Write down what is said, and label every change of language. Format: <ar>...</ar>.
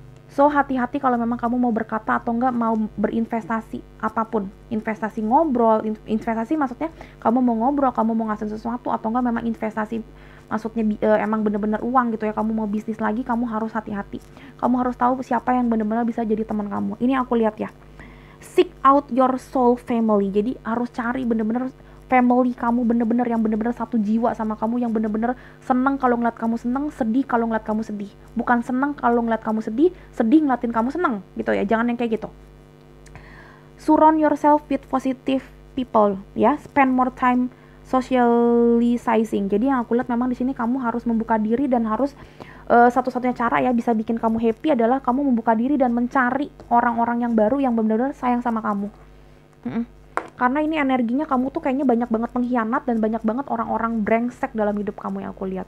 <id>So hati-hati kalau memang kamu mau berkata atau enggak mau berinvestasi apapun. Investasi ngobrol, investasi maksudnya kamu mau ngobrol, kamu mau ngasih sesuatu, atau enggak memang investasi maksudnya emang bener-bener uang gitu ya, kamu mau bisnis lagi, kamu harus hati-hati. Kamu harus tahu siapa yang bener-bener bisa jadi teman kamu. Ini aku lihat ya.</id> <en>Seek out your soul family.</en> <id>Jadi harus cari bener-bener family kamu, bener-bener yang bener-bener satu jiwa sama kamu, yang bener-bener seneng kalau ngeliat kamu seneng, sedih kalau ngeliat kamu sedih. Bukan seneng kalau ngeliat kamu sedih, sedih ngeliatin kamu seneng gitu ya. Jangan yang kayak gitu.</id> <en>Surround yourself with positive people ya. Spend more time socializing.</en> <id>Jadi yang aku lihat memang di sini kamu harus membuka diri dan harus satu-satunya cara ya bisa bikin kamu happy adalah kamu membuka diri dan mencari orang-orang yang baru yang benar-benar sayang sama kamu. Karena ini energinya kamu tuh kayaknya banyak banget pengkhianat dan banyak banget orang-orang brengsek dalam hidup kamu yang aku lihat.</id>